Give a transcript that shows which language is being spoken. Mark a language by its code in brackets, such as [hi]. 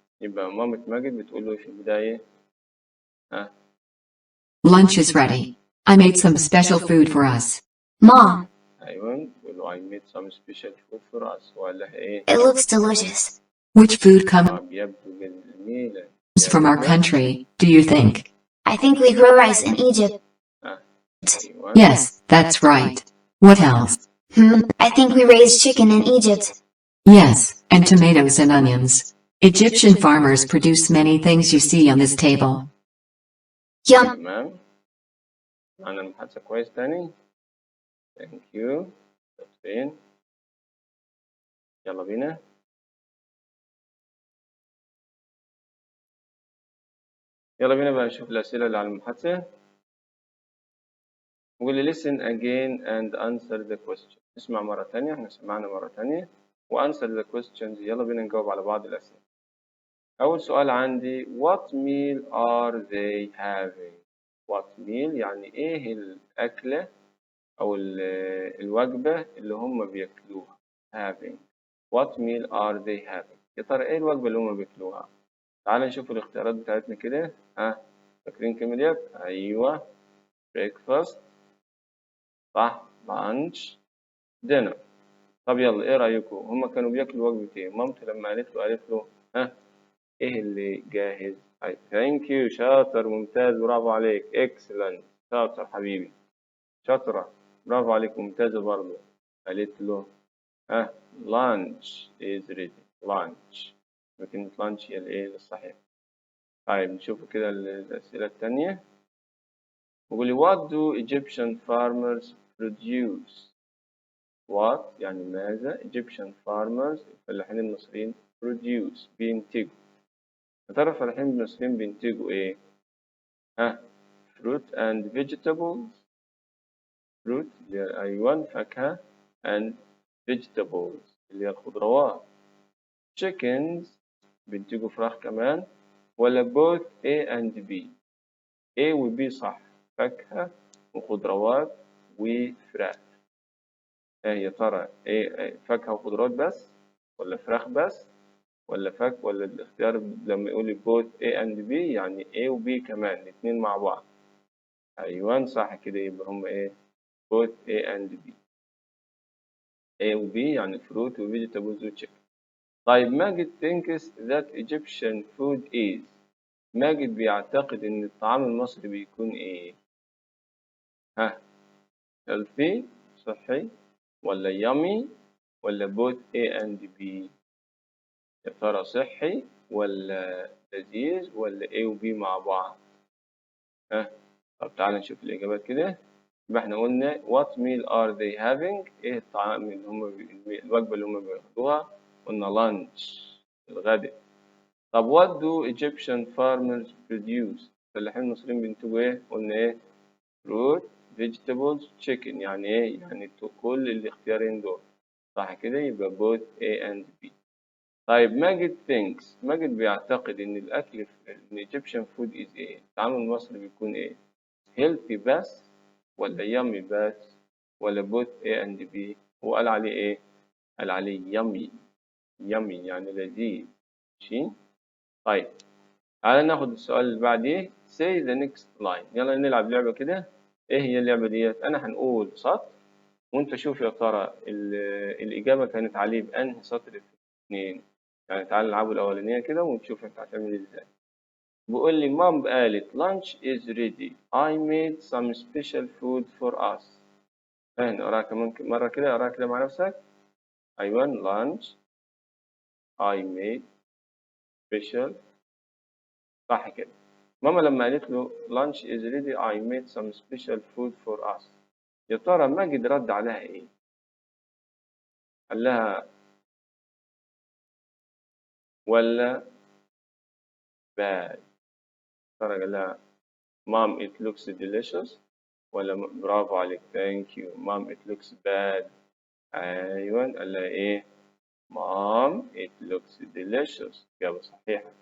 [ar] يبقى مامة ماجد بتقول له في البداية [en] Lunch is ready. I made some special food for us. Mom, [ar] أيوة، بتقول له [en] I made some special food for us. [ar] وقال لها إيه؟ [en] it looks delicious. Which food comes [ar] بيبدو جميلة. [en] from our country, do you think? I think we grow rice in Egypt. [ar] أيوة. [en] Yes, that's right. What else? I think we raise chicken in Egypt. Yes, and tomatoes and onions. Egyptian farmers produce many things you see on this table. Yum. [ar] تمام، معنا المحادثة كويس تاني. [en] Thank you. [ar] شاطرين. يلا بينا. يلا بينا بقى نشوف الأسئلة اللي على المحادثة. نقول لي [en] listen again and answer the question. [ar] اسمع مرة تانية، احنا سمعنا مرة تانية، و [en] answer the questions. [ar] يلا بينا نجاوب على بعض الأسئلة. أول سؤال عندي [en] what meal are they having؟ what meal [ar] يعني إيه الأكلة أو الوجبة اللي هم بياكلوها. [en] having what meal are they having؟ [ar] يا ترى ايه الوجبة اللي هم بياكلوها؟ تعال نشوف الاختيارات بتاعتنا كده. فاكرين كلمة ديت؟ أيوة، breakfast صح، lunch dinner. طب يلا ايه رأيكم؟ هما كانوا بياكلوا وجبة ايه؟ مامته لما قالت له ايه اللي جاهز؟ [en] thank you, [ar] شاطر، ممتاز، برافو عليك، اكسلنت، شاطر حبيبي، شاطرة، برافو عليك، ممتازة برضه. قالت له [en] lunch is ready. [ar] lunch، لكن lunch هي الايه الصحيح. طيب نشوف كده الأسئلة التانية. بيقول لي [en] what do Egyptian farmers produce؟ [ar] what يعني ماذا؟ [en] Egyptian farmers [ar] الفلاحين المصريين produce بينتجوا. يا ترى الفلاحين المصريين بينتجوا ايه؟ [en] fruit and vegetables. [ar] fruit اللي هي أيوة فاكهة، and vegetables اللي هي الخضروات. chickens بينتجوا فراخ كمان، ولا [en] both A and B؟ [ar] A و B صح، فاكهة وخضروات وفراخ. يا ترى ايه، فاكهة وخضروات بس، ولا فراخ بس، ولا الاختيار لما يقول لي [en] both A and B [ar] يعني A و B كمان الاتنين مع بعض. أيوة صح كده، يبقى هم ايه [en] both A and B. [ar] A و B يعني fruit و vegetables و chicken. طيب ماجد [en] thinks that Egyptian food is. [ar] ماجد بيعتقد إن الطعام المصري بيكون إيه؟ healthy صحي، ولا yummy، ولا [en] both A and B؟ [ar] يا ترى صحي ولا لذيذ ولا A و B مع بعض؟ طب تعالى نشوف الإجابات كده. يبقى احنا قلنا [en] what meal are they having؟ [ar] إيه الطعام اللي هم الوجبة اللي هم بياخدوها؟ قلنا lunch الغداء. طب [en] what do Egyptian farmers produce؟ [ar] الفلاحين المصريين بينتجوا إيه؟ قلنا إيه؟ [en] fruit vegetables chicken. [ar] يعني إيه؟ يعني كل الاختيارين دول صح كده، يبقى [en] both A and B. [ar] طيب ماجد thinks، ماجد بيعتقد إن الأكل إن [en] Egyptian food is [ar] إيه؟ الطعام المصري بيكون إيه؟ healthy بس، ولا yummy بس، ولا [en] both A and B؟ [ar] هو قال عليه إيه؟ قال عليه yummy. yummy يعني لذيذ. ماشي؟ طيب تعالى ناخد السؤال اللي بعديه. [en] say the next line. [ar] يلا نلعب لعبة كده. إيه هي اللعبة ديت؟ أنا هنقول سطر وأنت شوف يا ترى الإجابة كانت عليه بأنهي سطر في الاثنين. يعني تعالى نلعبوا الأولانية كده ونشوف أنت هتعمل إزاي. بيقول لي مام قالت [en] lunch is ready. I made some special food for us. [ar] نقراها كمان مرة كده، اقراها كده مع نفسك. أيوة [en] lunch I made special [ar] صح كده. ماما لما قالت له [en] lunch is ready I made some special food for us. [ar] يا ترى ماجد رد عليها إيه؟ قال لها ولا bad؟ ترى قال لها mom it looks delicious، ولا برافو عليك [en] thank you mom it looks bad؟ [ar] أيوة قال لها إيه؟ [en] mom it looks delicious. [ar] إجابة صحيحة.